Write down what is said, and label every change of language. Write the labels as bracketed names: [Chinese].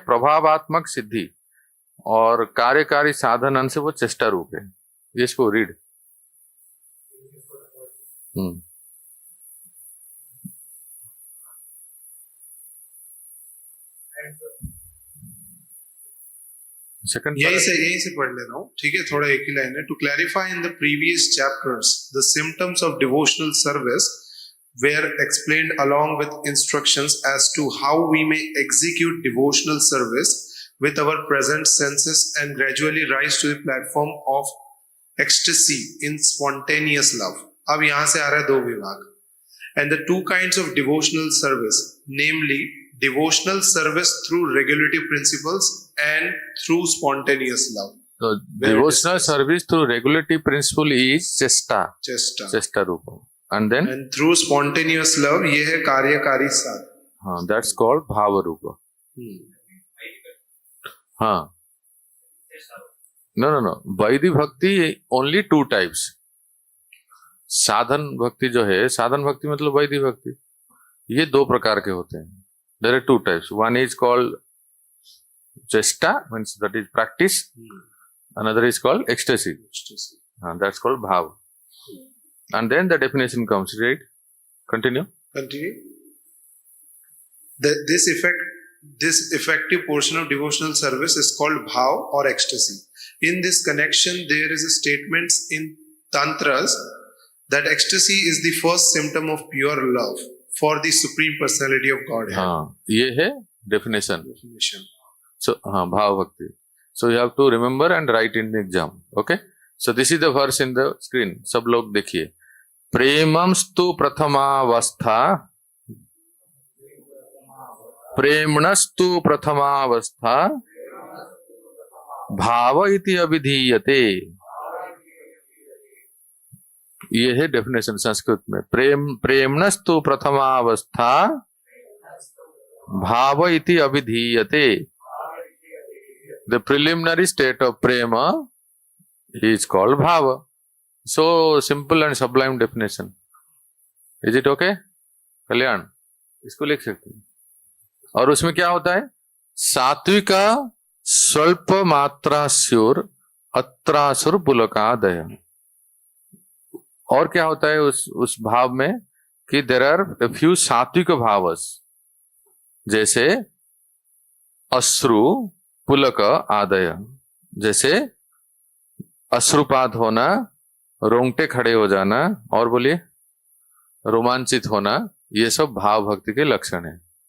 [Hindi] प्रभावात्मक सिद्धि, और कार्यकारी साधन अंश वो चेष्टा रूप है। ये इसको रीड। [English] second [Hindi] यही से पढ़ ले रहा हूँ, ठीक है, थोड़ा एक ही लाइन है। [English] To clarify in the previous chapters the symptoms of devotional service were explained along with instructions as to how we may execute devotional service with our present senses and gradually rise to the platform of ecstasy in spontaneous love. [Hindi] अब यहाँ से आ रहा है दो विभाग, [English] and the two kinds of devotional service, namely devotional service through regulative principles and through spontaneous love. So devotional service through regulative principle is chesta रूप, and then through spontaneous love [Hindi] ये है कार्यकारी साधन। [English] हाँ, that's called भाव रूप। हाँ, no, वैदिक भक्ति only two types। [Hindi] साधन भक्ति जो है, साधन भक्ति मतलब वैदिक भक्ति, ये दो प्रकार के होते हैं। [English] There are two types. One is called chesta, means that is practice. Another is called ecstasy. That's called bhav. And then the definition comes, right? Continue. This effective portion of devotional service is called bhav or ecstasy. In this connection, there is a statement in tantras that ecstasy is the first symptom of pure love for the supreme personality of Godhead. [Hindi] हाँ, ये है definition. So हाँ, भाव भक्ति. [English] So you have to remember and write in the exam. Okay? So this is the verse in the screen. [Hindi] सब लोग देखिए। [Sanskrit] प्रेमंस्तु प्रथमावस्था, प्रेमणस्तु प्रथमावस्था, भाव इति अभिधीयते। [Hindi] ये है डेफिनेशन संस्कृत में। [Sanskrit] प्रेमणस्तु प्रथमावस्था भाव इति अभिधीयते. [English] The preliminary state of prema is called bhava. So simple and sublime definition. Is it okay? [Hindi] कल्याण, इसको लिख सकते हैं. और उसमें क्या होता है? [Sanskrit] सात्विका स्वल्प मात्रास्योर अत्रासुर पुलकादय. [Hindi] और क्या होता है उस भाव में कि [English] there are a few [Hindi] सात्विक भावस, जैसे अश्रु पुलक आदय, जैसे अश्रुपात होना, रोंगटे खड़े हो जाना, और बोलिए रोमांचित होना, ये सब भाव भक्ति के लक्षण हैं.